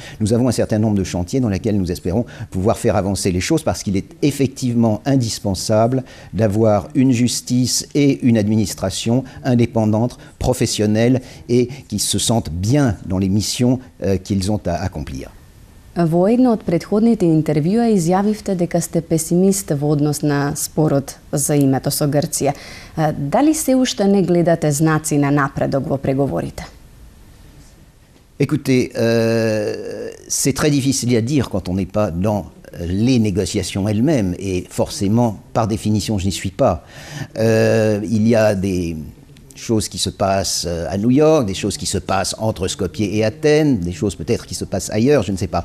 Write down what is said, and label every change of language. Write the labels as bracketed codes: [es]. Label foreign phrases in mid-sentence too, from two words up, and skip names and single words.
[fr] Nous avons un certain nombre de chantiers dans lesquels nous espérons pouvoir faire avancer les choses, parce qu'il est effectivement indispensable d'avoir une justice et une administration indépendantes, professionnelles et qui se sentent bien dans les missions qu'ils ont à accomplir. [mk] Во едно од претходните интервјуа изјавивте дека сте песимист во однос на спорот за името со Грција. Дали се уште не гледате знаци на напредок во преговорите? [fr] Écoutez, c'est très difficile à dire quand on n'est pas dans les négociations elles-mêmes, et forcément, par définition, je n'y suis pas. Il y a des choses qui se passent à New York, des choses qui se passent entre Skopje et Athènes, des choses peut-être qui se passent ailleurs, je ne sais pas.